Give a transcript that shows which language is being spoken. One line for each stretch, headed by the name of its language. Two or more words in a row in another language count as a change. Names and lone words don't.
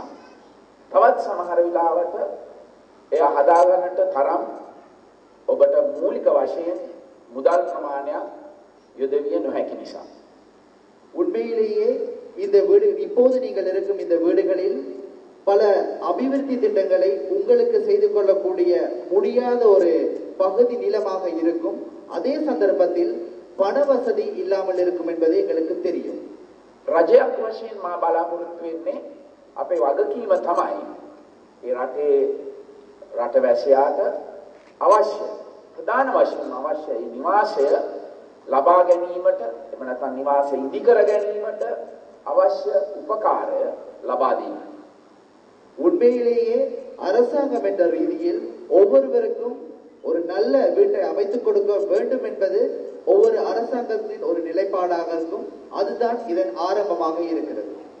Sinhala: තවත් සමහර වෙලාවට එය හදාගන්නට තරම් ඔබට මූලික වශයෙන් මුදල් ප්‍රමාණයක් යොදවිය නොහැකි නිසා.
Tamil: உண்மையிலேயே இந்த வீடு இப்போது நீங்கள் இருக்கும் இந்த வீடுகளில் பல அபிவிருத்தி திட்டங்களை உங்களுக்கு செய்து கொள்ளக்கூடிய முடியாத ஒரு பகுதி நிலமாக இருக்கும். அதே சந்தர்ப்பத்தில் பண வசதி இல்லாமல் இருக்கும் என்பது எங்களுக்கு தெரியும்.
Sinhala: රජයක් වශයෙන් මා බලාපොරොත්තු වෙන්නේ අපේ වගකීම තමයි ඒ රටවැසියාට අවශ්‍ය ප්‍රධාන වශයෙන් අවශ්‍ය නිවාසය ලබා ගැනීමට එහෙම නැත්නම් නිවාසය ඉදි කර ගැනීමට අවශ්‍ය උපකාරය ලබා දීම.
Tamil: உண்மையிலேயே அரசாங்கம் என்ற ரீதியில் ஒவ்வொருவருக்கும் ஒரு நல்ல வீட்டை அமைத்துக் கொடுக்க வேண்டும் என்பது ஒவ்வொரு அரசாங்கத்தின் ஒரு நிலைப்பாடாக இருக்கும். அதுதான் இதன் ஆரம்பமாக இருக்கிறது.